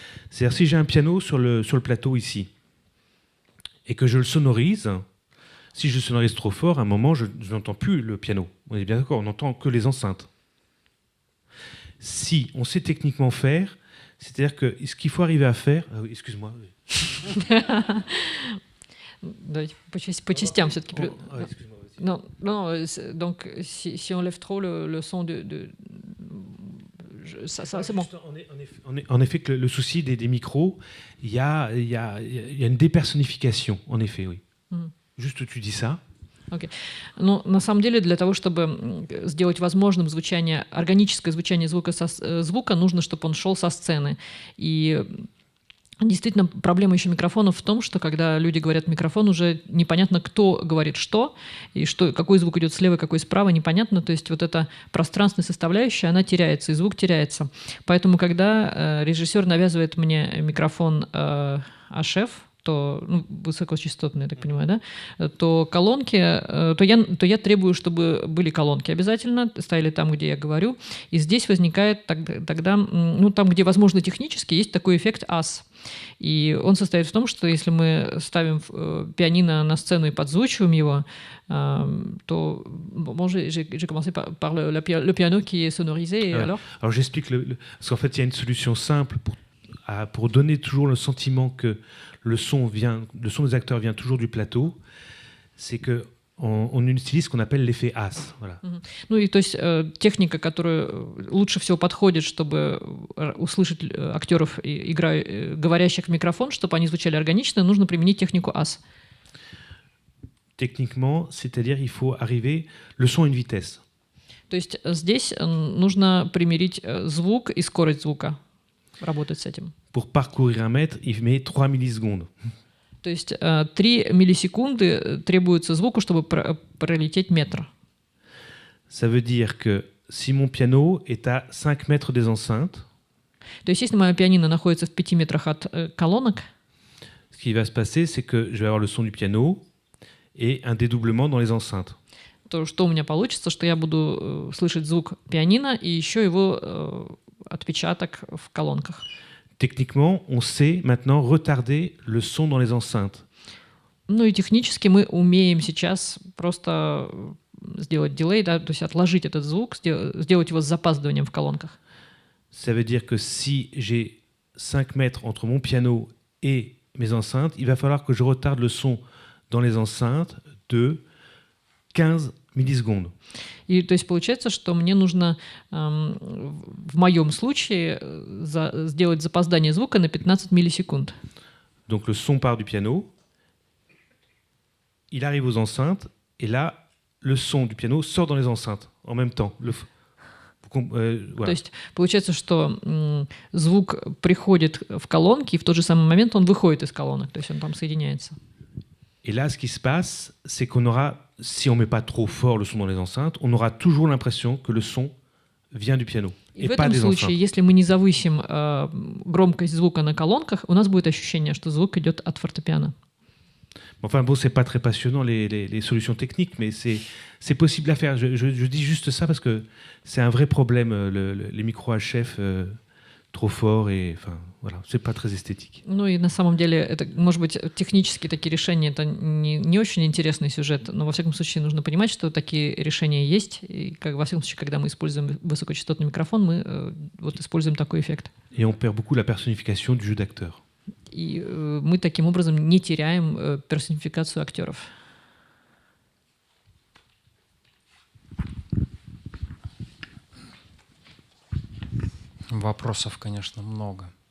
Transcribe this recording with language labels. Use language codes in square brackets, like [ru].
[fr] C'est-à-dire, si j'ai un piano sur le plateau ici, et que je le sonorise, si je sonorise trop fort, à un moment, je n'entends plus le piano. On est bien d'accord, on n'entend que les enceintes. Si on sait techniquement faire, c'est-à-dire que ce qu'il faut arriver à faire... Ah oui, excuse-moi. [ru] Давайте по частям все-таки. [fr] Non, donc si on lève trop le son ça c'est bon. En effet, que le souci des micros, il y a une dépersonnification, en effet, oui. Juste tu dis ça. Okay. [ru] Ну, на самом деле, для того, чтобы сделать возможным органическое звучание звука, нужно, чтобы он шел со сцены. И действительно, проблема еще микрофонов в том, что когда люди говорят в микрофон, уже непонятно, кто говорит что, и какой звук идет слева, какой справа, непонятно. То есть вот эта пространственная составляющая, она теряется, и звук теряется. Поэтому, когда режиссер навязывает мне микрофон HF, то высокочастотные, я так понимаю, да, то колонки, то я требую, чтобы были колонки обязательно, стояли там, где я говорю. И здесь возникает тогда, там, где возможно технически, есть такой эффект AS. И он состоит в том, что если мы ставим пианино на сцену и подзвучиваем его, то [fr] j'ai commencé par le piano qui est sonorisé. Et alors j'explique, parce qu'en fait, il y a une solution simple pour donner toujours le sentiment que le son des acteurs vient toujours du plateau, c'est qu'on utilise ce qu'on appelle l'effet As. Voilà. [ru] Ну и то есть техника, которая лучше всего подходит, чтобы услышать актеров, говорящих в микрофон, чтобы они звучали органично, нужно применить технику As. [fr] Techniquement, c'est-à-dire il faut arriver, le son a une vitesse. [ru] То есть здесь нужно примирить звук и скорость звука. Работать с этим. [fr] Pour parcourir un mètre, il met 3 millisecondes. [ru] То есть 3 миллисекунды требуется звуку, чтобы пролететь метр. [fr] Ça veut dire que si mon piano est à 5 mètres des enceintes, [ru] то есть если мое пианино находится в 5 метрах от колонок, [fr] ce qui va se passer, c'est que je vais avoir le son du piano et un dédoublement dans les enceintes. [ru] То что у меня получится, что я буду слышать звук пианино и еще его отпечаток в колонках. [fr] Techniquement, on sait maintenant retarder le son dans les enceintes. [ru] Ну и технически мы умеем сейчас просто сделать дилей, да, то есть отложить этот звук, сделать его с запаздыванием в колонках. [fr] Ça veut dire que si j'ai 5 mètres entre mon piano et mes enceintes, il va falloir que je retarde le son dans les enceintes de 15 millisecondes. [ru] И то есть получается, что мне нужно в моем случае сделать запоздание звука на 15 миллисекунд. [fr] Donc le son part du piano, il arrive aux enceintes, et là, le son du piano sort dans les enceintes en même temps. Voilà. [ru] То есть получается, что звук приходит в колонки, и в тот же самый момент он выходит из колонок, то есть он там соединяется. [fr] Et là, ce qui se passe, c'est qu'on aura, si on ne met pas trop fort le son dans les enceintes, on aura toujours l'impression que le son vient du piano. [ru] И в этом случае, если мы не завысим громкость звука на колонках, у нас будет ощущение, что звук идет от фортепиано. [fr] Enfin bon, c'est pas très passionnant les solutions techniques, mais c'est possible à faire. Je dis juste ça parce que c'est un vrai problème, les micros HF trop forts, et enfin voilà, c'est pas très esthétique. [ru] Ну и на самом деле, это, может быть, технически такие решения, это не очень интересный сюжет, но во всяком случае нужно понимать, что такие решения есть, и как, во всяком случае, когда мы используем высокочастотный микрофон, мы вот используем такой эффект. [fr] Et on perd beaucoup la personnification du jeu d'acteur. [ru] И мы таким образом не теряем персонификацию актеров. Вопросов, конечно, много.